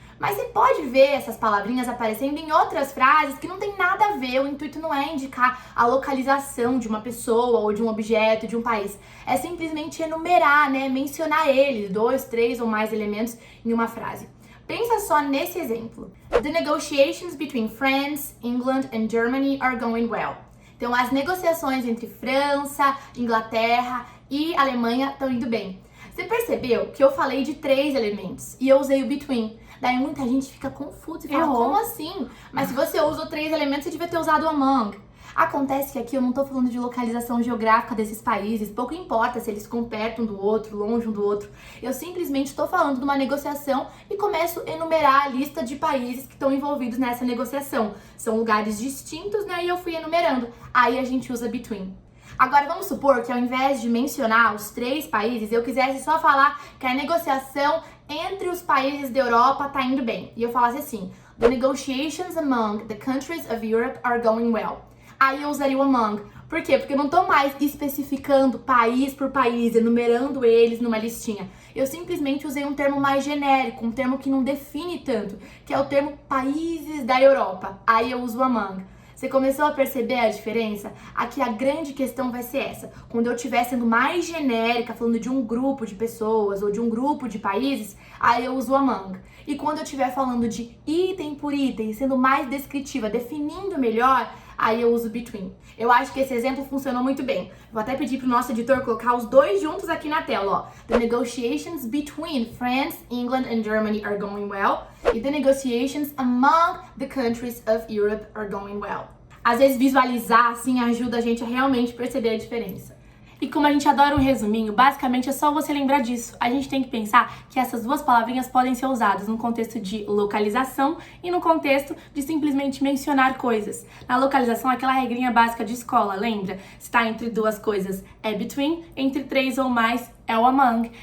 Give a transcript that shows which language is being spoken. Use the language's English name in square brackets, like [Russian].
[Portuguese] Mas você pode ver essas palavrinhas aparecendo em outras frases que não tem nada a ver. O intuito não é indicar a localização de uma pessoa ou de um objeto, de um país. É simplesmente enumerar, né? Mencionar eles, 2, 3 ou mais elementos em uma frase. Pensa só nesse exemplo. [English] The negotiations between France, England and Germany are going well. [Portuguese] Então, as negociações entre França, Inglaterra e Alemanha estão indo bem. Você percebeu que eu falei de 3 elementos e eu usei o between. Daí muita gente fica confusa e fala, como assim? Mas se você usou 3 elementos, você devia ter usado o among. Acontece que aqui eu não tô falando de localização geográfica desses países, pouco importa se eles ficam perto um do outro, longe um do outro. Eu simplesmente estou falando de uma negociação e começo a enumerar a lista de países que estão envolvidos nessa negociação. São lugares distintos, né? E eu fui enumerando. Aí a gente usa between. Agora vamos supor que ao invés de mencionar os 3 países, eu quisesse só falar que a negociação entre os países da Europa tá indo bem. E eu falasse assim, [English] the negotiations among the countries of Europe are going well. [Portuguese] Aí eu usaria o among. Por quê? Porque eu não tô mais especificando país por país, enumerando eles numa listinha. Eu simplesmente usei um termo mais genérico, um termo que não define tanto, que é o termo países da Europa. Aí eu uso o among. Você começou a perceber a diferença? Aqui a grande questão vai ser essa. Quando eu estiver sendo mais genérica, falando de um grupo de pessoas ou de um grupo de países, aí eu uso o among. E quando eu estiver falando de item por item, sendo mais descritiva, definindo melhor, aí eu uso between. Eu acho que esse exemplo funcionou muito bem. Vou até pedir pro nosso editor colocar os 2 juntos aqui na tela, ó. [English] The negotiations between France, England and Germany are going well. E the negotiations among the countries of Europe are going well. [Portuguese] Às vezes visualizar assim ajuda a gente a realmente perceber a diferença. E como a gente adora um resuminho, basicamente é só você lembrar disso. A gente tem que pensar que essas duas palavrinhas podem ser usadas no contexto de localização e no contexto de simplesmente mencionar coisas. Na localização, aquela regrinha básica de escola, lembra? Se está entre duas coisas é between, entre 3 ou mais é o among.